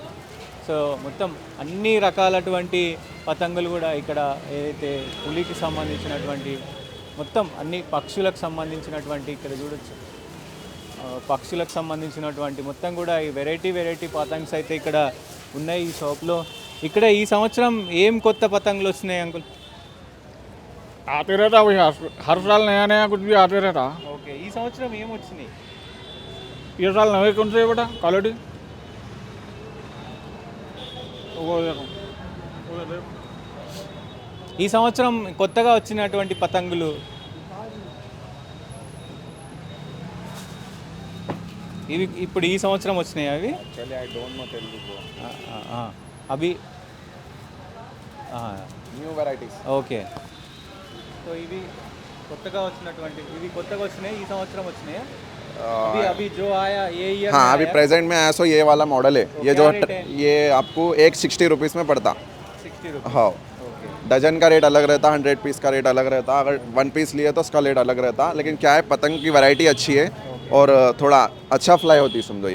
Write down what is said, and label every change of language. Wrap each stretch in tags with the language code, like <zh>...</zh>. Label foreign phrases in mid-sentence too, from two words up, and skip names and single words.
<te>సో మొత్తం అన్ని రకాలటువంటి పతంగులు కూడా ఇక్కడ ఏదైతే పులికి సంబంధించినటువంటి మొత్తం అన్ని పక్షులకు సంబంధించినటువంటి ఇక్కడ చూడొచ్చు, పక్షులకు సంబంధించినటువంటి మొత్తం కూడా ఈ వెరైటీ పతంగ్స్ అయితే ఇక్కడ ఉన్నాయి ఈ షాప్లో. ఇక్కడ ఈ సంవత్సరం ఏం కొత్త పతంగులు వచ్చినాయి అంకుల్?</te> <hi>आते रहता वही हर साल नया कुछ भी आते रहता.</hi> <te>ఓకే, ఈ సంవత్సరం ఏం వచ్చినాయి?</te> <hi>ये साल नए कौन से है बेटा क्वालिटी? वो देखो</hi> <te>ఈ సంవత్సరం కొత్తగా వచ్చినటువంటి పతంగులు ఇవి ఇప్పుడు ఈ సంవత్సరం వచ్చినాయి అవి? అవి</te> <en>new varieties.</en> <te>ఓకే, సో ఇవి కొత్తగా వచ్చినటువంటి కొత్తగా వచ్చినాయి ఈ సంవత్సరం వచ్చినాయి.</te> <hi>अभी जो आया ये ईयर हाँ अभी प्रेजेंट में आया सो ये वाला मॉडल है. ये जो ये आपको एक 60 रुपीज़ में पड़ता. 60 रुपीज़. हाँ, डजन का रेट अलग रहता, 100 पीस का रेट अलग रहता. अगर 1 पीस लिए तो उसका रेट अलग रहता. लेकिन क्या है पतंग की वैरायटी अच्छी है और थोड़ा अच्छा फ्लाई होती समझो.</hi>